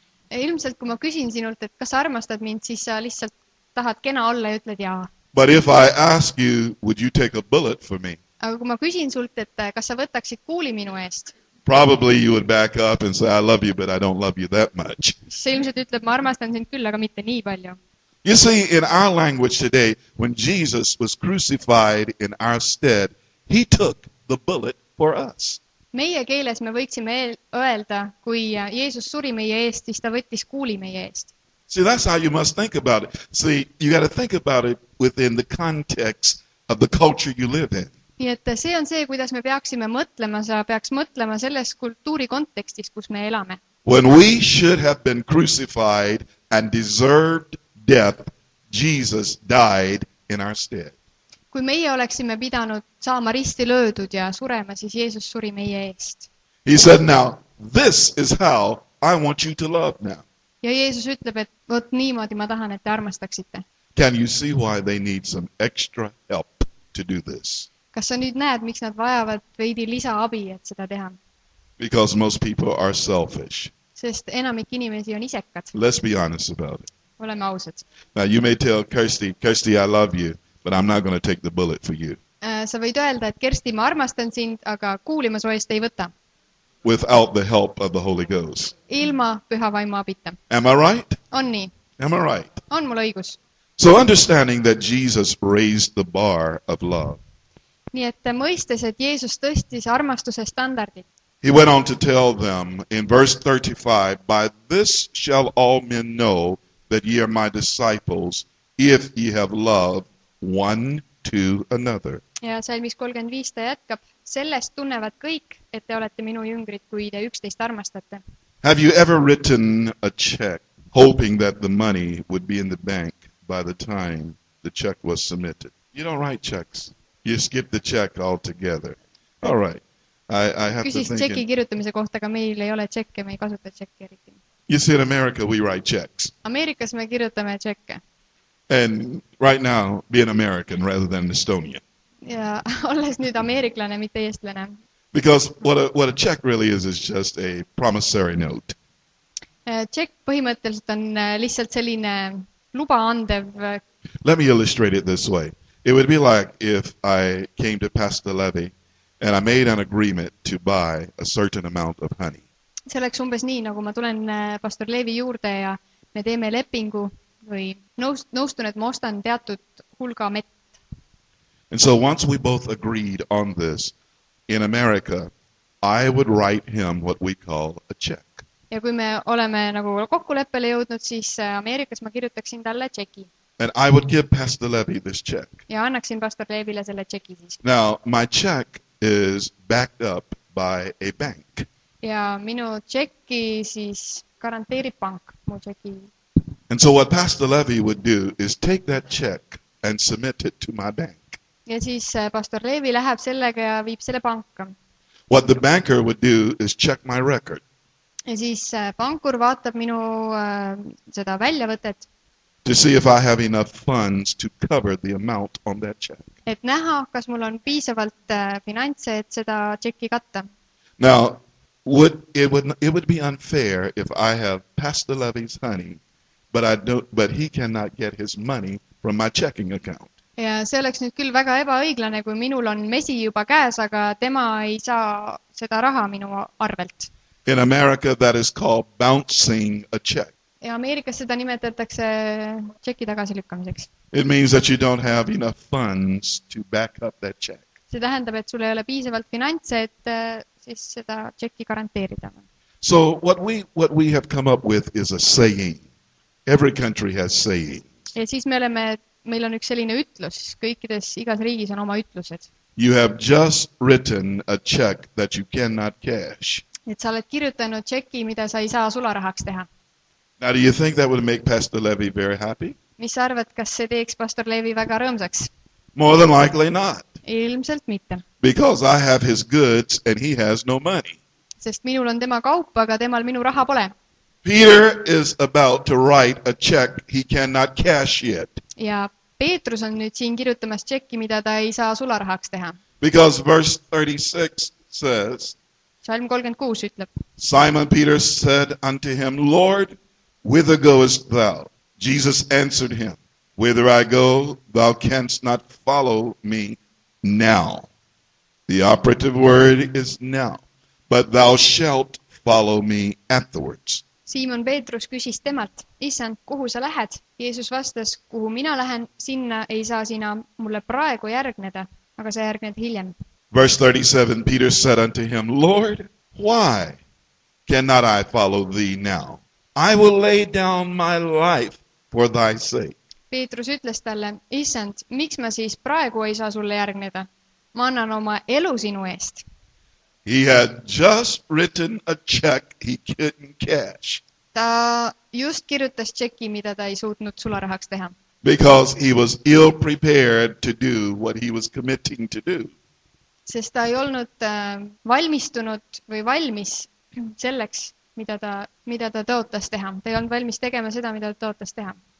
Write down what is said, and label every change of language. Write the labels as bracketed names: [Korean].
[Estonian] Ilmselt, kui ma küsin sinult, et kas sa armastad mind, siis sa lihtsalt tahad kena olla ja ütled jaa. [English] But if I ask you, would you take a bullet for me? [Estonian] aga kui ma küsin sult, et kas sa võtaksid Kooli minu eest, [English] Probably you would back up and say, I love you, but I don't love you that much. [Estonian] siis sa ilmselt ütleb, ma armastan sind küll, aga mitte nii palju. [English] You see, in our language today, when Jesus was crucified in our stead, he took the bullet for us. [Estonian] Meie keeles me võiksime öelda, kui Jeesus suri meie eest, siis ta võttis Kooli meie eest. [English] See, that's how you must think about it. See, you got to think about it within the context of the culture you live in. [Estonian] Nii et see on see, kuidas me peaksime mõtlema, sa peaks mõtlema selles kultuuri kontekstis, kus me elame. [English] When we should have been crucified and deserved death, Jesus died in our stead. [Estonian] Kui meie oleksime pidanud saama risti löödud ja surema, siis Jeesus suri meie eest. [English] He said, now, this is how I want you to love now. [Estonian] Ja Jeesus ütleb, et vot niimoodi ma tahan, et te armastaksite. [English] Can you see why they need some extra help to do this? [Estonian] Kas sa nüüd näed, miks nad vajavad veidi lisaabi, et seda teha? [English] Because most people are selfish. [Estonian] Sest enamik inimesi on isekad. [English] Let's be honest about it. [Estonian] Oleme ausad. [English] Now, you may tell Kirsty, I love you, but I'm not going to take the bullet for you. [Estonian] Sa võid öelda, et Kersti, ma armastan sind, aga Kooli ma su eest ei võta. [English] Without the help of the Holy Ghost. [Estonian] Ilma püha vaimu abita. [English] Am I right? [Estonian] On nii? [English] Am I right? [Estonian] On mul õigus? [English] So understanding that Jesus raised the bar of love. [Estonian] Nii et mõistes, et Jeesus tõstis armastuse standardit. [English] He went on to tell them in verse 35, by this shall all men know that ye are my disciples, if ye have love one to another. [Estonian] Ja salmis 35 ta jätkab, sellest tunnevad kõik, et te olete minu jüngrid, kui te üksteist armastate. [English] Have you ever written a check hoping that the money would be in the bank by the time the check was submitted? You don't write checks. You skip the check altogether. All right. I have [Estonian] Küsis [English] to [Estonian] tšeki [English] think. [Estonian] kirjutamise kohta, aga meil ei ole tšekke, me ei kasuta tšekki eriti. [English] You see, in America, we write checks. [Estonian] Ameerikas me kirjutame tšekke. [English] And right now, be an American rather than an Estonian. [Estonian] Ja olles nüüd ameeriklane, mitte eestlane. [English] Because what a check really is just a promissory note. [Estonian] Tšekk põhimõtteliselt on lihtsalt selline luba andev. [English] Let me illustrate it this way. It would be like if I came to Pastor Levy and I made an agreement to buy a certain amount of honey. [Estonian] See oleks umbes nii, nagu ma tulen pastor Leevi juurde ja me teeme lepingu või nõustun, et ma ostan teatud hulga mett. [English] And so once we both agreed on this, in America, I would write him what we call a check. [Estonian] Ja kui me oleme nagu kokkuleppele jõudnud, siis Ameerikas ma kirjutaksin talle tšeki. [English] And I would give Pastor Levy this check. [Estonian] Ja annaksin pastor Leevile selle tšeki siis. [English] Now, my check is backed up by a bank. [Estonian] Ja minu tšeki siis garanteerib pank, mu tšeki. [English] And so what Pastor Levy would do is take that check and submit it to my bank. [Estonian] Ja siis pastor Leevi läheb sellega ja viib selle panka. [English] What the banker would do is check my record. [Estonian] Ja siis pankur vaatab minu seda väljavõtet. [English] To see if I have enough funds to cover the amount on that check. [Estonian] Et näha, kas mul on piisavalt finantse, et seda tšeki katta. [English] Now, it would be unfair if I have Pastor Levy's honey, but he cannot get his money from my checking account. [Estonian] Ja see oleks nüüd küll väga ebaõiglane, kui minul on mesi juba käes, aga tema ei saa seda raha minu arvelt. [English] In America, that is called bouncing a check. [Estonian] Ja Ameerikas seda nimetatakse tšeki tagasilükkamiseks. [English] It means that you don't have enough funds to back up that check. [Estonian] See tähendab, et sul ei ole piisavalt finantse, et siis seda tšeki garanteerida. [English] So what we have come up with is a saying. Every country has sayings. [Estonian] Ja siis meil on üks selline ütlus, igas riigis on oma ütlused. [English] You have just written a check that you cannot cash. [Estonian] Et sa oled kirjutanud tšeki, mida sa ei saa sularahaks teha. [English] Now, do you think that would make Pastor Levy very happy? [Estonian] Mis sa arvad, kas see teeks pastor Leevi väga rõõmsaks? [English] More than likely not. [Estonian] Ilmselt mitte. [English] Because I have his goods and he has no money. [Estonian] Sest minul on tema kaup, aga temal minu raha pole. [English] Peter is about to write a check he cannot cash yet. [Estonian] Ja Peetrus on nüüd siin kirjutamas tšeki, mida ta ei saa sularahaks teha. [English] Because verse 36 says, [Estonian] Salm 36 ütleb, [English] Simon Peter said unto him, Lord, whither goest thou? Jesus answered him, Whither I go, thou canst not follow me now, The operative word is now. But thou shalt follow me afterwards. [Estonian] Siimon Peetrus küsis temalt, issand, kuhu sa lähed? Jeesus vastas, kuhu mina lähen, sinna ei saa sina mulle praegu järgneda, aga sa järgned hiljem. [English] Verse 37, Peter said unto him, Lord, why cannot I follow thee now? I will lay down my life for thy sake. [Estonian] Peetrus ütles talle, issand, miks ma siis praegu ei saa sulle järgneda? Ma annan oma elu sinu eest. [English] He had just written a check he couldn't cash. [Estonian] Ta just kirjutas tšeki, mida ta ei suutnud sularahaks teha. [English] Because he was ill prepared to do what he was committing to do. [Estonian] Sest ta ei olnud valmistunud või valmis selleks, mida ta tõotas teha. Ta ei olnud valmis tegema seda, mida ta tõotas teha.